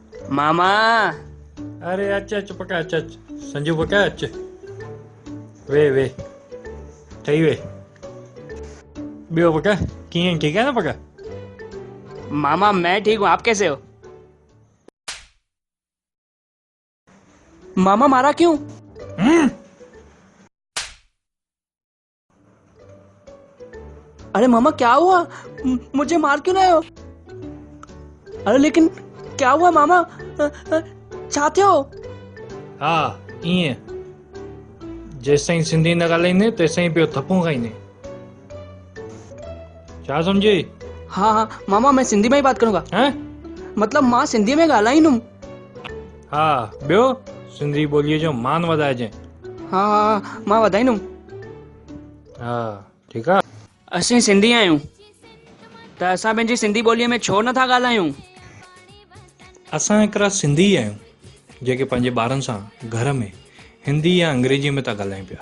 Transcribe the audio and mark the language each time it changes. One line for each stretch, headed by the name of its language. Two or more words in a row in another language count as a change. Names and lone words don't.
Hindi: मामा।
Sindhi: अरे अच अच पका अच अच संजू पका अच वे वे ठही वे ॿियो पका कीअं
Hindi: ठीक है ना
Sindhi: पका?
Hindi: मामा मैं ठीक हूँ, आप कैसे हो? मामा मारा क्यों? अरे मामा क्या हुआ? मुझे मार क्यों रहे हो? अरे लेकिन क्या हुआ मामा? चाहते हो?
Sindhi: हाँ ईअं जेसिताईं सिंधी न ॻाल्हाईंदे तेसिताईं पियो थपूं खाईंदे। छा सम्झी?
Hindi: हाँ हाँ मामा, मैं सिंधी में ही बात करूंगा। हैं?
Sindhi: मतलब मां सिंधी में ॻाल्हाईंदुमि। हा ॿियो सिंधी ॿोलीअ जो मान वधाइजांइ। हाँ हाँ मां वधाईंदुमि। हा ठीकु आहे। असीं सिंधी आहियूं त असां पंहिंजी सिंधी ॿोलीअ में छो नथा ॻाल्हायूं? असां हिकिड़ा सिंधी आहियूं जेके पंहिंजे ॿारनि सां घर में हिंदी या अंग्रेजीअ में था ॻाल्हायूं पिया।